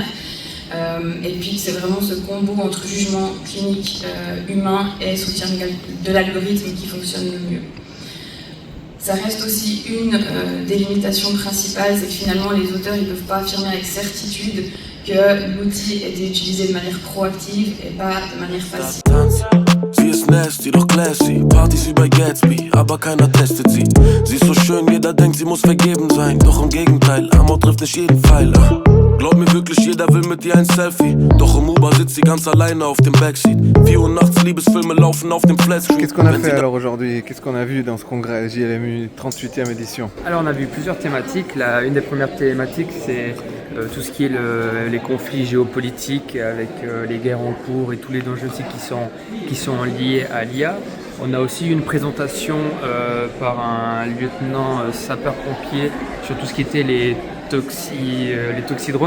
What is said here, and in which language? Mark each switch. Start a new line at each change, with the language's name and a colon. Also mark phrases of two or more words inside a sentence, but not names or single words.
French: Et puis c'est vraiment ce combo entre jugement clinique humain et soutien de l'algorithme qui fonctionne le mieux. Ça reste aussi une des limitations principales, c'est que finalement les auteurs ne peuvent pas affirmer avec certitude que l'outil était utilisé de manière proactive et pas de manière passive.
German: ist nasty, doch classy. Partys wie bei Gatsby, aber keiner testet sie. Sie ist so schön, jeder denkt, sie muss vergeben sein. Doch im Gegenteil, Amor trifft nicht jeden Pfeiler. Glaub mir wirklich, jeder will mit dir ein Selfie. Doch im Uber sitzt sie ganz alleine auf dem Backseat. 4 Uhr nachts, Liebesfilme laufen auf dem Flatscreen.
French: Qu'est-ce qu'on a fait alors aujourd'hui? Qu'est-ce qu'on a vu dans ce congrès JLMU 38e édition? Alors on a vu plusieurs thématiques. Une des premières thématiques c'est tout ce qui est les conflits géopolitiques avec les guerres en cours et tous les dangers aussi qui sont liés à l'IA. On a aussi une présentation par un lieutenant sapeur-pompier sur tout ce qui était les toxidromes.